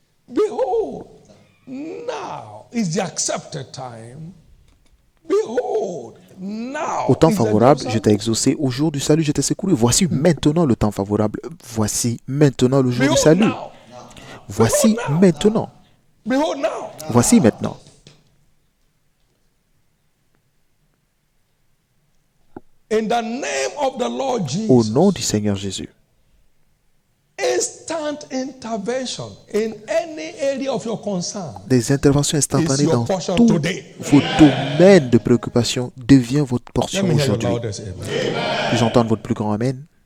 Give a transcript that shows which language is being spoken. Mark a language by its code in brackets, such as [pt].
[en] Behold, now is the accepted time. Behold, now. [fr] Au temps favorable, je t'ai exaucé. Au jour du salut, je t'ai secouru. Voici maintenant le temps favorable. Voici maintenant le jour du salut. Voici maintenant. Voici maintenant. [en] In the name of the Lord Jesus, [fr] au nom du Seigneur Jésus, [en] instant intervention in any area of your concern, [fr] des interventions instantanées dans tous vos domaines de préoccupation devient votre portion aujourd'hui. Puis-je entendre votre plus grand Amen?